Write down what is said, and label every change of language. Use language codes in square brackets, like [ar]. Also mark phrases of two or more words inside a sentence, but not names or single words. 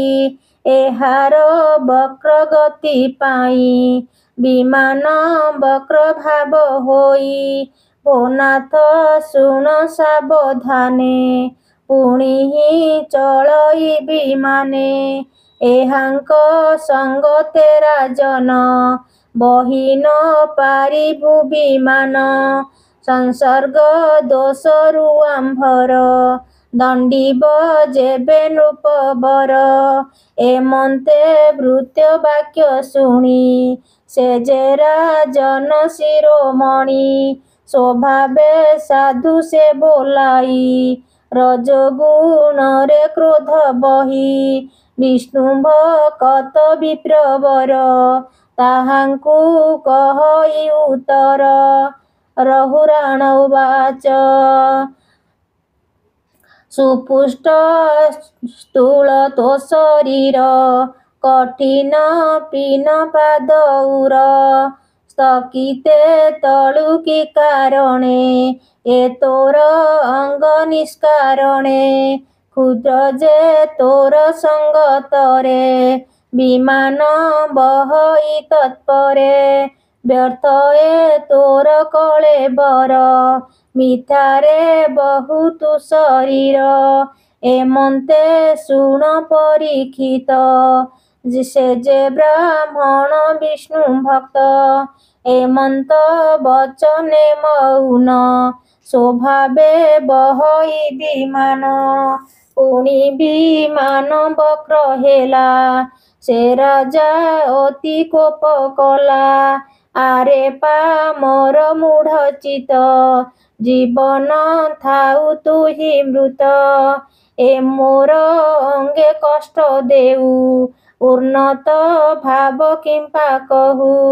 [or] ଏହାର ବକ୍ର ଗତି ପାଇ ବିମାନ ବକ୍ର ଭାବ ହୋଇ। ନାଥ ଶୁଣ ସାବଧାନେ ପୁନି ହି ଚଳଇ ବିମାନେ। ଏହାଙ୍କ ସଙ୍ଗ ତେରା ଜନ ବହି ନ ପାରିବୁ ବିମାନ। ସଂସର୍ଗ ଦୋଷରୁ ଆମ୍ଭର ଦଣ୍ଡିବ ଯେବେ ନୃପବର। ଏମନ୍ତେ ଭୃତ୍ୟ ବାକ୍ୟ ଶୁଣି ସେ ଯେ ରାଜନ ଶିରୋମଣି। ସ୍ୱଭାବେ ସାଧୁ ସେ ବୋଲାଇ ରଜୋଗୁଣ ରେ କ୍ରୋଧ ବହି। ବିଷ୍ଣୁ ଭକ୍ତ ବିପ୍ରବର ତାହାଙ୍କୁ କହଇ ଉତ୍ତର। ରହୁରାଣ ଉବାଚ। ସୁପୁଷ୍ଟ ସ୍ଥୂଳ ତୋ ଶରୀର କଠିନ ପୀନ ପାଦୌର। ସ୍ଥକିତେ ତଳୁ କି କାରଣେ ଏ ତୋର ଅଙ୍ଗ ନିଷ୍କାରଣେ। କ୍ଷୁଦ୍ର ଯେ ତୋର ସଙ୍ଗତରେ ବିମାନ ବହଇ ତତ୍ପରେ। ବ୍ୟର୍ଥ ଏ ତୋର କଳେବର ମିଥ୍ୟାରେ ବହୁତ ଶରୀର। ଏମନ୍ତେ ଶୁଣ ପରୀକ୍ଷିତ ସେ ଯେ ବ୍ରାହ୍ମଣ ବିଷ୍ଣୁ ଭକ୍ତ। ଏମନ୍ତ ବଚନେ ମୌନ ସ୍ୱଭାବେ ବହଇ ବିମାନ। ପୁନି ବିମାନ ବକ୍ର ହେଲା ସେ ରାଜା ଅତି କୋପ କଲା। ଆରେ ପା ମୋର ମୂଢ଼ ଚିତ ଜୀବନ ଥାଉ ତୁହି ମୃତ। ଏ ମୋର ଅଙ୍ଗେ କଷ୍ଟ ଦେଉ ଉନ୍ନତ ଭାବ କିମ୍ପା କହୁ।